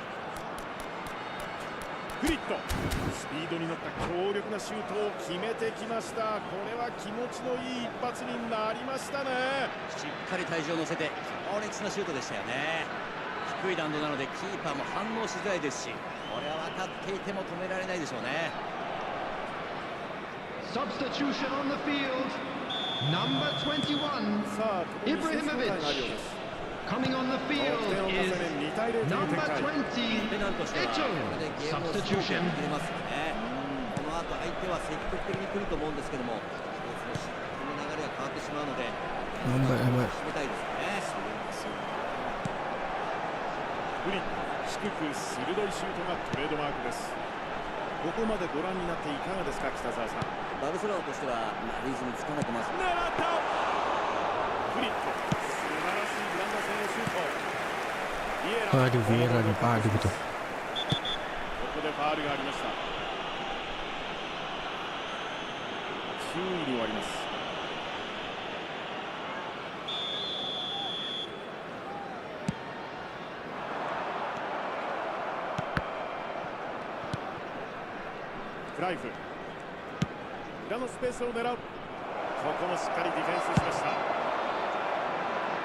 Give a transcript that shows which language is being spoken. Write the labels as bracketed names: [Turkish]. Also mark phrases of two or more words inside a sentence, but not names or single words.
[Japanese] フリット、スピードに乗った強力なシュートを決めてきました。これは気持ちのいい一発になりましたね。しっかり体重を乗せて強烈なシュートでしたよね。低い弾道なのでキーパーも反応しづらいですし、これは分かっていても止められないでしょうね。 [English] Substitution on the field. Number 21, [Japanese] さあ、ここに選手交代があるようです。 [English] coming on the field [Japanese] 得点を重ね is 2対0という展 number 開。 20, ペナンとしてはこれでゲームをストープ Substitution. に切れますよね。この後相手は積極的に来ると思うんですけども、一つの失点の流れが変わってしまうので、やばいやばい。締めたいですね。フリット、低く鋭いシュートがトレードマークです。ここまでご覧になっていかがですか、北澤さん。バルセロナとしてはリズムつかめてます。狙ったフリット、素晴らしいグランダ戦のシュート。 [Malay] Aduh, Vieira ni padu betul. [Japanese] ここでファウルがありました。注意に終わります。クライフ、裏のスペースを狙う。ここもしっかりディフェンスしました。